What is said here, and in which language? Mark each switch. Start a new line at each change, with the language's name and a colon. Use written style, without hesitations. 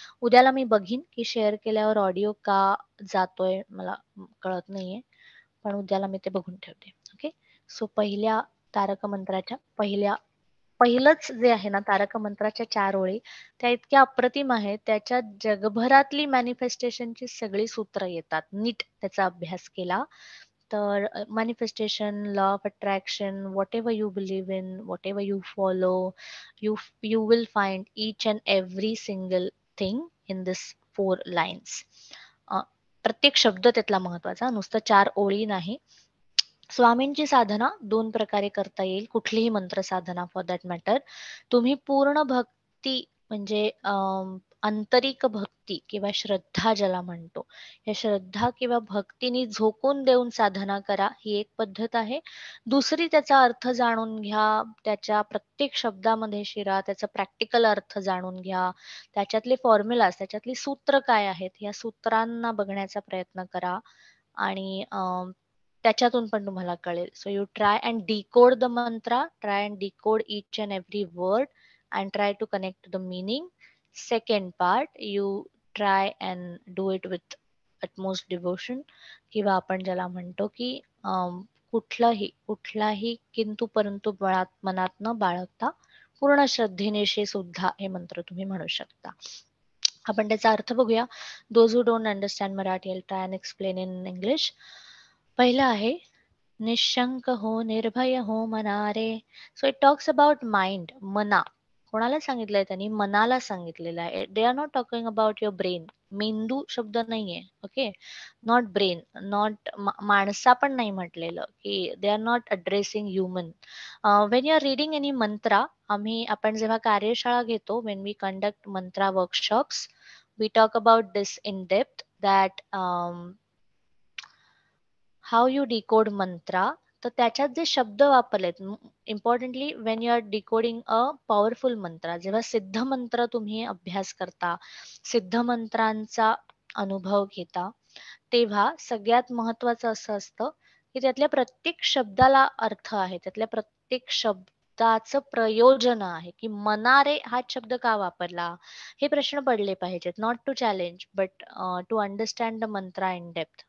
Marathi: उद्याला मी बघीन की शेअर केल्यावर ऑडिओ का जातोय, मला कळत नाहीये. पण उद्याला मी ते बघून ठेवते. ओके. सो पहिल्या तारक मंत्राच्या पहिलंच जे आहे ना, तारक मंत्राच्या 4 ओळी त्या इतक्या अप्रतिम आहेत. त्याच्यात जगभरातली मॅनिफेस्टेशनची सगळी सूत्र येतात. नीट त्याचा अभ्यास केला तर
English: manifestation, law of attraction, whatever you believe in, whatever you follow, you will find each and every single thing in this 4 lines.
Marathi: प्रत्येक शब्द त्यातला महत्वाचा, नुसतं 4 ओळी नाही. स्वामींची साधना 2 प्रकारे करता येईल, कुठलीही मंत्र साधना
English: For that matter.
Marathi: तुम्ही पूर्ण भक्ती म्हणजे आंतरिक भक्ती किंवा श्रद्धा ज्याला म्हणतो, या श्रद्धा किंवा भक्तीनी झोकून देऊन साधना करा, ही एक पद्धत आहे. दुसरी त्याचा अर्थ जाणून घ्या, त्याच्या प्रत्येक शब्दामध्ये शिरा, त्याचा प्रॅक्टिकल अर्थ जाणून घ्या, त्याच्यातले फॉर्म्युलाज, त्याच्यातली सूत्र काय आहेत, या सूत्रांना बघण्याचा प्रयत्न करा आणि त्याच्यातून पण तुम्हाला कळेल.
English: So you try and decode the mantra, try and decode each and every word and try to connect to the meaning. Second part, you try and do it with utmost devotion,
Marathi: किंवा आपण ज्याला म्हणतो की कुठलाही किंतु परंतु मनात न बाळगता पूर्ण श्रद्धेनेशी सुद्धा हे मंत्र तुम्ही म्हणू शकता. आपण त्याचा अर्थ बघूया.
English: Those who don't understand Marathi, I'll try and explain in English.
Marathi: पहिलं आहे निशंक हो निर्भय हो मनारे.
English: so it talks about mind,
Marathi: मना. कोणाला सांगितलंय त्यांनी? मनाला सांगितलेलं आहे.
English: They are not talking about your brain.
Marathi: मेंदू शब्द नाहीये.
English: Okay. Not brain, not
Marathi: माणसा पण नाही म्हटलेलं, की
English: They are not addressing human. When you are reading any mantra,
Marathi: आपण जेव्हा कार्यशाळा घेतो,
English: When we conduct mantra workshops, we talk about this in depth, that how you decode mantra.
Marathi: तर त्याच्यात जे शब्द वापरलेत,
English: importantly when you are decoding a powerful mantra,
Marathi: जेव्हा सिद्ध मंत्र तुम्ही अभ्यास करता, सिद्ध मंत्रांचा अनुभव घेता, तेव्हा सगळ्यात महत्वाचं असं असतं की त्यातल्या प्रत्येक शब्दाला अर्थ आहे, त्यातल्या प्रत्येक शब्दाचं प्रयोजन आहे. की मनारे हा शब्द का वापरला, हे प्रश्न पडले पाहिजेत.
English: Not to challenge but to understand the mantra in depth.